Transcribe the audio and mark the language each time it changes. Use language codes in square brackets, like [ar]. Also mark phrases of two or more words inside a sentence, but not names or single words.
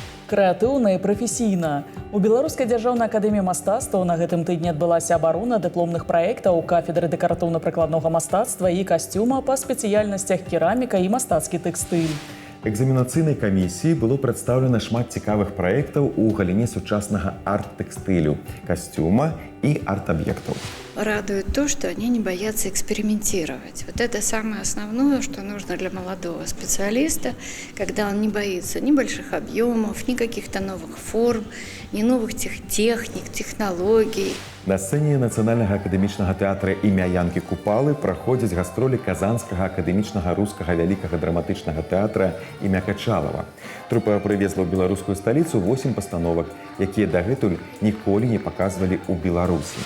[be] Крэатыўна і прафесійна. У Беларускай дзяржаўнай акадэміі мастацтваў на гэтым тыдні адбылася абарона дыпломных праектаў кафедры дэкаратыўна-прыкладнога мастацтва і касцюма па спецыяльнасцях кераміка і мастацкі тэкстыль. Экзаменацыйнай камісіі было прадстаўлена шмат цікавых праектаў у галіне сучаснага арт-тэкстылю, касцюма [ru] и арт-объектов. Радует то, что они не боятся экспериментировать. Вот это самое основное, что нужно для молодого специалиста, когда он не боится ни больших объемов, ни каких-то новых форм, ни новых техник, технологий. [be] На сцэне Нацыянальнага акадэмічнага тэатра імя Янкі Купалы праходзяць гастролі Казанскага акадэмічнага рускага вялікага драматычнага тэатра імя Качалава. Трупа прывезла ў беларускую сталіцу 8 пастановак, якія дагэтуль ніколі не паказвалі ў Беларусі.